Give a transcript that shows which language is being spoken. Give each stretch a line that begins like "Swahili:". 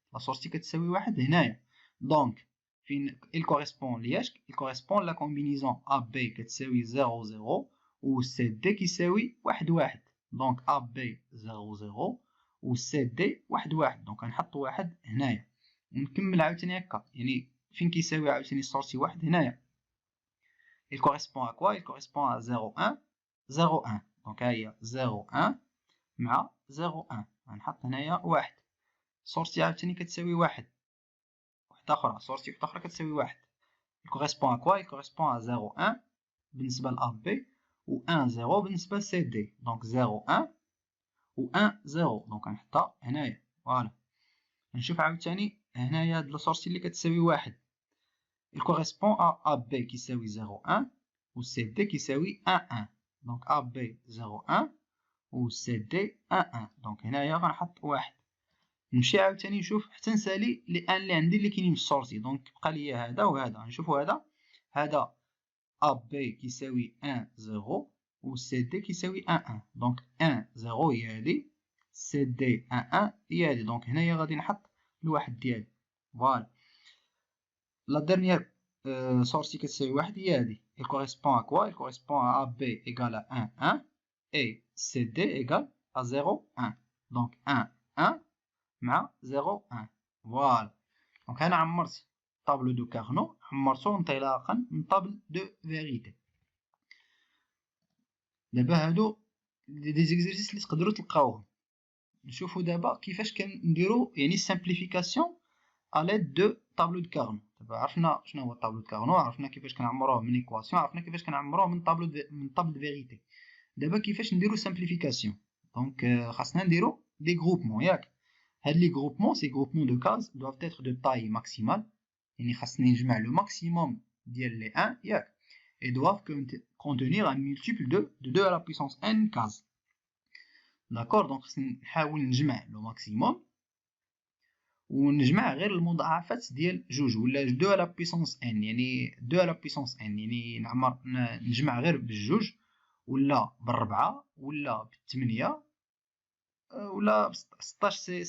Arabic: لا سورسي كتساوي 1 هنايا. دونك فين
French: il correspond
Arabic: لياش il correspond لا كومبينيزون ا بي كتساوي 0 0 و سي دي كيساوي 1 1. دونك ا بي 0 0 و سي دي 1 1. دونك غنحط واحد هنايا ونكمل عاوتاني هكا. يعني فين كيساوي عاوتاني السورسي 1 هنايا
French: il correspond à quoi il correspond à 0 1 0 1.
Arabic: دونك ها هي 0 1 مع 0 1 غنحط هنايا واحد. سورسي عاوتاني كتساوي واحد اخرى. سورسي وحده اخرى كتساوي واحد.
French: il correspond à quoi il correspond à 0 1
Arabic: بالنسبه ل
French: AB و 1 0 بالنسبه ل CD.
Arabic: دونك 0 1 و 1 0 دونك غنحطها هنايا. فوالا نشوف عاوتاني هنايا هاد السورسي اللي كتساوي واحد
French: il correspond à
Arabic: AB كيساوي 0 1 و CD كيساوي 1 1. دونك AB 0 1 و CD 1 1. دونك هنايا غنحط واحد. نمشي عاوتاني نشوف حتى نسالي لي ان اللي عندي اللي كاينين في السورسي. دونك بقى لي هذا وهذا. نشوفوا هذا ا بي كيساوي 1 0 و سي دي كيساوي 1 1. دونك 1 0 هي هادي سي دي 1 1 هي هادي. دونك هنايا غادي نحط الواحد ديالي. فوالا لا ديرنيير سورسي كتساوي واحد هي هادي.
French: il correspond à quoi il correspond à AB égale à 1 1 et CD égale à 0 1.
Arabic: دونك 1 1 مع 0 1. فوالا دونك انا عمرت طابلو دو كارنو عمرته انطلاقا من طابل دو فيريتي. دابا هادو دي زيكزيرسيس اللي تقدروا تلقاوهم. نشوفوا دابا كيفاش كنديروا يعني سامبليفيكاسيون ا ليد دو طابلو دو كارنو. دابا عرفنا شنو هو طابلو دو كارنو، عرفنا كيفاش كنعمروه من ايكواسيون، عرفنا كيفاش كنعمروه من طابل دو فيريتي. دابا كيفاش نديروا سامبليفيكاسيون. دونك خاصنا نديروا دي غروبمون ياك. هاد لي
French: groupements ces groupements de cases doivent être de taille maximale.
Arabic: يعني خاصني نجمع
French: le maximum
Arabic: ديال
French: les 1
Arabic: ياك
French: et doivent contenir un multiple de 2 à la puissance n cases. d'accord.
Arabic: donc خاصني نحاول نجمع
French: le maximum
Arabic: ونجمع غير المضاعفات ديال جوج ولا
French: 2 à la puissance n.
Arabic: يعني
French: 2 à la puissance n
Arabic: يعني نجمع غير بالجوج ولا بالربعة ولا بالثمانية ولا ب 16.